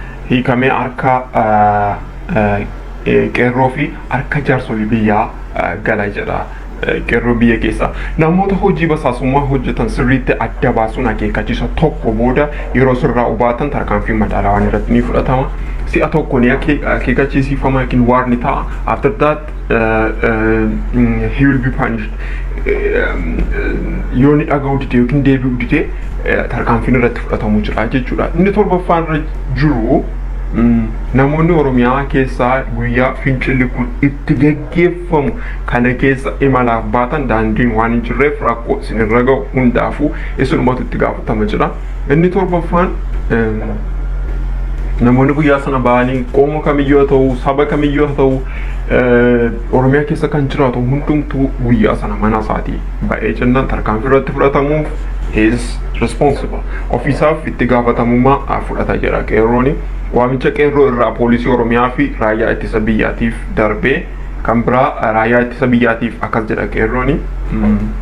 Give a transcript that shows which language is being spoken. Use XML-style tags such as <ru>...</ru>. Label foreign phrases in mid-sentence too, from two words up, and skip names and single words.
<om>hiikamee harka, eh, eh, eh, qeerroo fi harka jaarsolii biyyaa, eh, gala jedha. Eh, qeerroo biyya keessa namoota hojii basaasummaa hojjetan sirriitti adda baasuun akeekkachiisa tokko booda yeroo sirraa hubaatan tarkaanfii madaalawaan irratti ni fudhatama. Si'a tokko ni akeek-, akeekkachiisifama yookiin waar ni ta'a.</om> <en>After that, eh, eh, mm, he will be punished.</en> <om>Eh, mm, yoo ni dhaga'u dide yookiin deebi'u dide, eh, tarkaanfiin irratti fudhatamu jira jechuudha. Inni torbaffaan irra jiru, mm, namoonni Oromiyaa keessaa guyyaa fincilli kun itti gaggeeffamu kana keessa imalaaf baatan daandiin waan hin jirreef rakkoo isin irra ga'u hundaafuu isinumatu itti gaafatama jedha. Inni torbaffaan, eh, namoonni guyyaa sana ba'anii qomoo kamiyyuu haa ta'u, saba kamiyyuu haa ta'u, eh, Oromiyaa keessa kan jiraatu hundumtuu guyyaa sana mana isaatii ba'ee jennaan tarkaanfii irratti fudhatamuuf</om> <en>he is responsible.</en> <om>Ofiisaaf itti gaafatamummaa, ah, fudhata jedha qeerrooni. Waamicha qeerroo irraa poolisii Oromiyaa fi raayyaa ittisa biyyaatiif darbee kan biraa, ah, raayyaa ittisa biyyaatiif akkas jedha qeerrooni. Mm.</om>